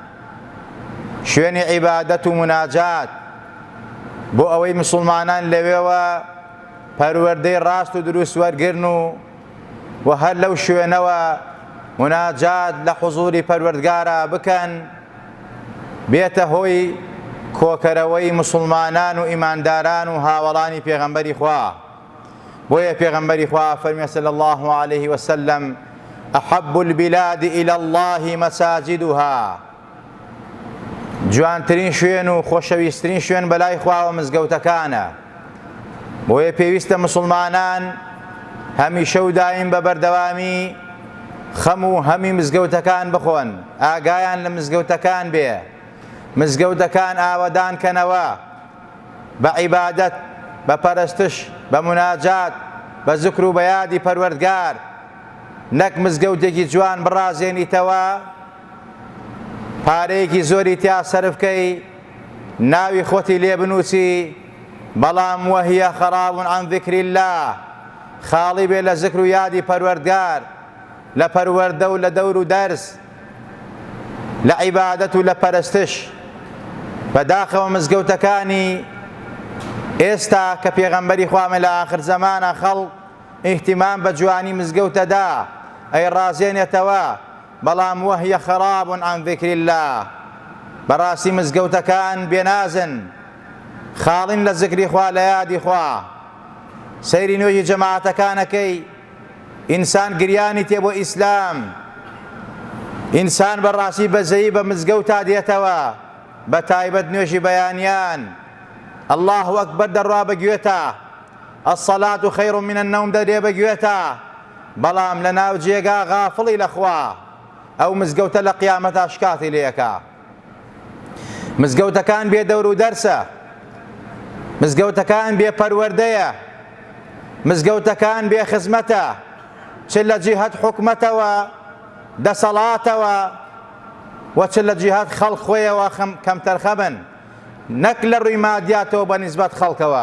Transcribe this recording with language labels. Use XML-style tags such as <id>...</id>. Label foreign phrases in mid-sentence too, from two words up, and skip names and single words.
<ckb>شوێنی عیبادەت و مناجات بۆ ئەوەی مسلمانان لەوێوە پەروەردەی ڕاست و دروست وەرگرن و هەر لەو شوێنەوە مناجات لە حوزوری پەروەردگارە بکەن، بێتە هۆی کۆکەرەوەی مسلمانان و ئیمانداران و هاوڵانی پێغەمبەری خوا. بۆیە پێغەمبەری خوا فەرمێ</ckb> <ar>صلی الله عليه وسلم: أحب البلاد إلى الله مساجدها.</ar> <ckb>جوانترین شوێن و خۆشەویستترین شوێن بەلای خواوە مزگەوتەکانە. بۆیە پێویستە مسلمانان هەمیشە و دایم بە بەردەوامی خەم و هەمی مزگەوتەکان بخۆن، ئاگایان لە مزگەوتەکان بێ، مزگەوتەکان ئاوەدان کەنەوە بە عیبادەت، بە پەرستش، بە مناجات، بە زکر و بە یادی پەروەردگار، نەک مزگەوتێکی جوان بڕازێنیتەوە، پارەیەکی زۆری تیا سەرف بکەی، ناوی خۆتی لێ بنووسی، بەڵام</ckb> <ar>وەهیە خەراب عن ذکر الله،</ar> <ckb>خاڵی بێ لە زکر و یادی پەروەردگار، لە پەروەردە و لە دەور و دەرس، لە عیبادەت و لە پەرستش. بەداخەوە مزگەوتەکانی ئێستا کە پێغەمبەری خوامە لە ئاخر زەمانە خەڵک ئیهتیمام بە جوانی مزگەوتەدا ئەی ڕازێنێتەوە، بەڵام</ckb> <ar>وەهیە خەراب عن ذکر الله.</ar> <ckb>بەڕاستی مزگەوتەکان بێنازن، خاڵین لە زکری خوا، لە یادی خوا. سەیری نوێژی جەماعەتەکانەکەی، ئینسان گریانی تێ بۆ ئیسلام، ئینسان بەڕاستی بەزەیی بە مزگەوتا دێتەوە، بە تایبەت نوێژی بەیانیان.</ckb> <ar>الله ئەکبەر</ar> <ckb>دەڕوا بەگوێتە،</ckb> <ar>الصلاة خير من النوم</ar> <ckb>دەرێ بەگوێتە، بەڵام لە ناو جێگا غافڵی لەخوا، ئەو مزگەوتە لە قیامەتا شکاتی لێیەکە. مزگەوتەکان بێ دەور و دەرسە، مزگەوتەکان بێ پەروەردەیە، مزگەوتەکان بێ خزمەتە، چ لە جیهەت حکومەتەوە دەسەڵاتەوە، و چ لە جیهەت خەڵق خۆیەوە کەمتەرخە بن، نەک لە ڕووی مادیاتەوە بە نیسبەت خەڵکەوە.</ckb>